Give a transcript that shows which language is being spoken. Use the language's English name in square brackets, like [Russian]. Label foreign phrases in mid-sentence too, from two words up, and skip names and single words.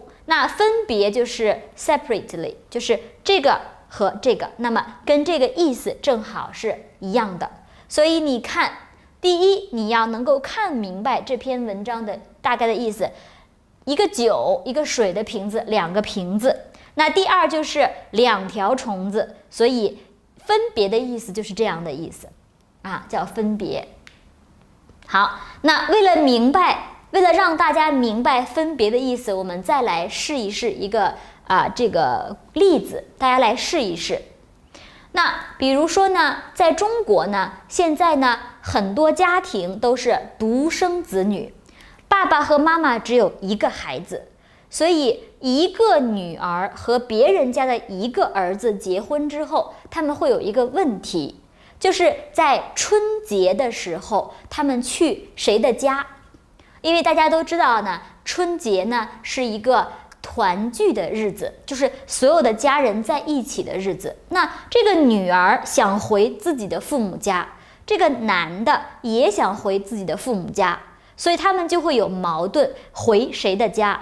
[Chinese] 那分別就是 separately， 就是這個和這個，那麼跟這個意思正好是一樣的。所以你看，第一，你要能夠看明白這篇文章的大概的意思，一個酒一個水的瓶子，2個瓶子。那第二就是2條蟲子，所以分別的意思就是這樣的意思啊，叫分別。好，那為了讓大家明白分別的意思，我們再來試一試一個這個例子，大家來試一試。那比如說呢，在中國呢，現在呢很多家庭都是獨生子女，爸爸和媽媽只有1個孩子，所以1個女兒和別人家的1個兒子結婚之後，他們會有一個問題，就是在春節的時候他們去誰的家？因為大家都知道呢，春節呢是一個团聚的日子，就是所有的家人在一起的日子。那這個女兒想回自己的父母家，這個男的也想回自己的父母家，所以他們就會有矛盾，回誰的家？